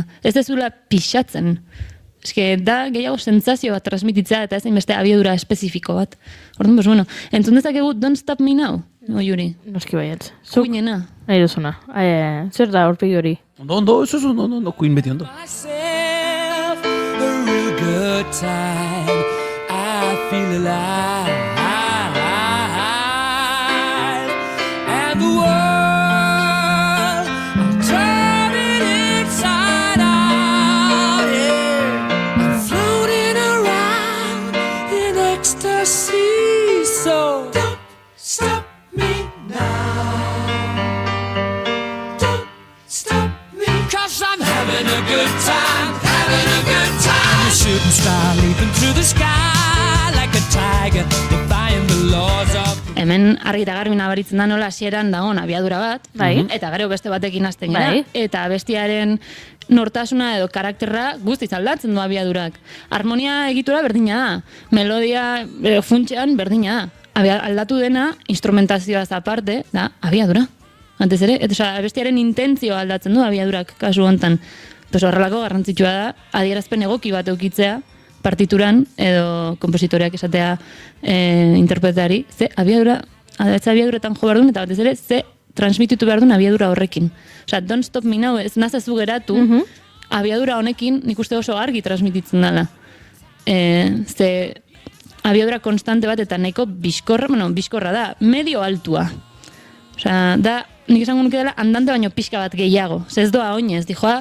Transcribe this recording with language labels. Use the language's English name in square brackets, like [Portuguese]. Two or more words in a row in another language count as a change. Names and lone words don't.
[Basque] Ez dezula pixatzen. Eske da, gehiago sentsazio bat transmititzea, eta ez beste abiadura espezifiko bat. Orduan, entzun dezakegu Don't Stop Me Now, Juri? Noski baiet. Kuinena. Nahi duzuna. Zer da, horpegi hori? Ondo, Queen beti ondo. [English] Myself a real good time. feel alive. And the world, I'll turn it inside out, yeah. I'm floating around in ecstasy, so don't stop me now. Don't stop me, 'cause I'm having a good time, having a good time. I'm a shooting star leaping through the sky like a tiger, defying the laws of... [Basque] Hemen argi eta garbi nabaritzen da nola hasieran dagoen abiadura bat, eta gero beste batekin hasten gara, eta bestiaren nortasuna edo karakterra guztiz aldatzen du abiadurak. Harmonia egitura berdina da, melodia funtsean berdina da. Aldatu dena, instrumentazioaz aparte, da abiadura. Antez ere, eta bestiaren intentzioa aldatzen du abiadurak kasu hontan. Horrelako garrantzitsua da, adierazpen egoki bat eukitzea, partituran edo kompositoreak esatea interpretari, ze abiaduretan jo behar duen, eta batez ere, ze transmititu behar duen abiadura horrekin. Don't stop me now, ez nazazu geratu, abiadura honekin nik uste oso argi transmititzen dela. Ze abiadura konstante bat eta nahiko bizkorra da, medio altua. Da, nik esango nuke dela, andante baino pixka bat gehiago. Ze ez doa oinez, dijoa...